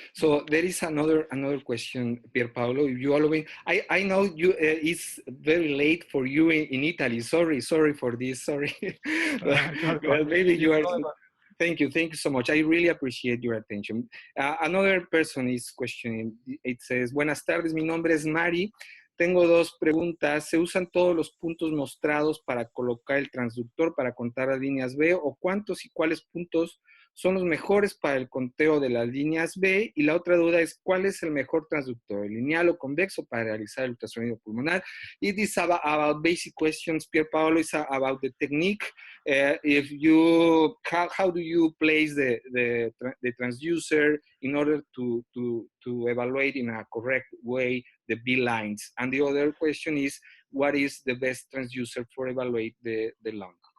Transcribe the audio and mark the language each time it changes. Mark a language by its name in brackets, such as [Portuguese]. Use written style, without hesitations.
[English] So there is another question, Pierpaolo. If you allow me, I know you it's very late for you in Italy. Sorry for this. Sorry. Well, maybe you are. Thank you so much. I really appreciate your attention. Another person is questioning. It says, [Spanish] "Buenas tardes. Mi nombre es Mari. Tengo dos preguntas. ¿Se usan todos los puntos mostrados para colocar el transductor para contar las líneas B o cuántos y cuáles puntos son los mejores para el conteo de las líneas B? Y la otra duda es, ¿cuál es el mejor transductor, lineal o convexo, para realizar el ultrasonido pulmonar? [English] It is about basic questions, Pierpaolo, is about the technique. If you, how do you place the transducer in order to evaluate in a correct way the B lines? And the other question is, what is the best transducer for evaluate the lung?